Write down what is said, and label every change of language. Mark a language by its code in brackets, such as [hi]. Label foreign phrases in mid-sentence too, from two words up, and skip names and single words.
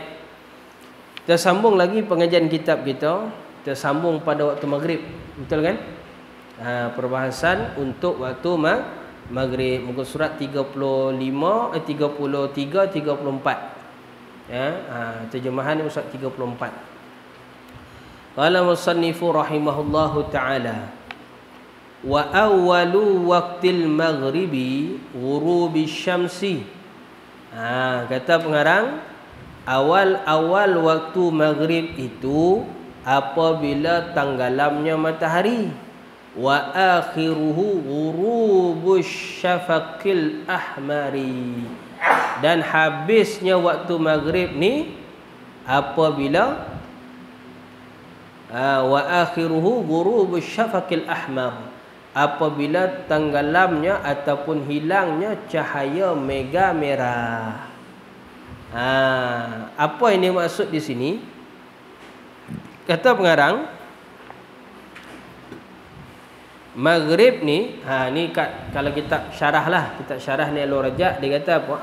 [ms] Kita sambung lagi pengajian kitab kita. Kita sambung pada waktu maghrib. Betul kan? Perbahasan untuk waktu maghrib. Muka surat 33, 34. Terjemahan surat 34. [ar] قال المصنف رحمه الله تعالى. وأول وقت المغرب غروب الشمس. [ms] Kata pengarang, awal-awal waktu maghrib itu apabila tenggelamnya matahari. [ar] وآخره غروب الشفق الأحمر. [ms] Dan habisnya waktu maghrib ni apabila [ar] وآخره غروب الشفق الأحمر, [ms] apabila tenggelamnya ataupun hilangnya cahaya mega merah. Apa ini maksud di sini? Kata pengarang, maghrib ni, ni kalau kita syarah lah, kita syarah ni Al-Rajak, dia kata apa?